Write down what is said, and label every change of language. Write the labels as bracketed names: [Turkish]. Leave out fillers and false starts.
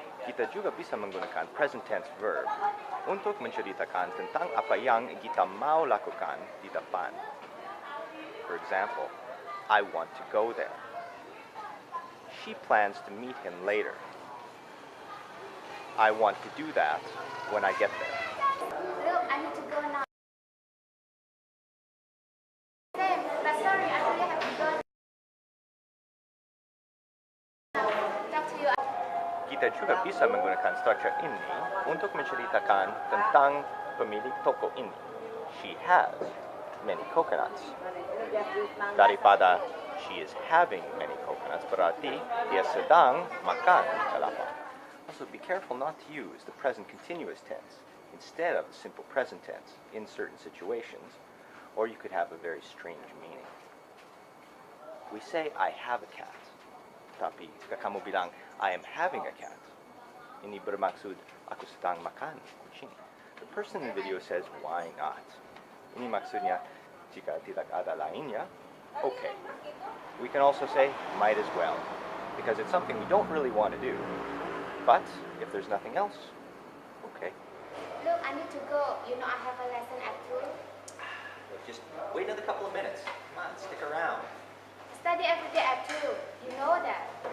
[Indonesian] Kita juga bisa menggunakan present tense verb untuk menceritakan tentang apa yang kita mau lakukan di depan. [English] For example, I want to go there. She plans to meet him later. I want to do that when I get there. Look, I need to go now. Same. But sorry, I really have to go now. Talk to you. [Indonesian] Kita juga bisa menggunakan structure ini untuk menceritakan tentang pemilik toko ini. [English] She has many coconuts. [Indonesian] Daripada [English] she is having many coconuts, [Indonesian] berarti dia sedang makan kelapa. [English] Also, be careful not to use the present continuous tense instead of the simple present tense in certain situations, or you could have a very strange meaning. We say, I have a cat. [Indonesian] Tapi jika kamu bilang, [English] I am having a cat, [Indonesian] ini bermaksud aku sedang makan kucing. [English] The person in the video says, why not? [Indonesian] Ini maksudnya, jika tidak ada lainnya, okay. [English] We can also say, might as well, because it's something we don't really want to do. But if there's nothing else, okay. Look, I need to go. You know I have a lesson at 2. Just wait another couple of minutes. Come on, stick around. I study every day at 2. You know that.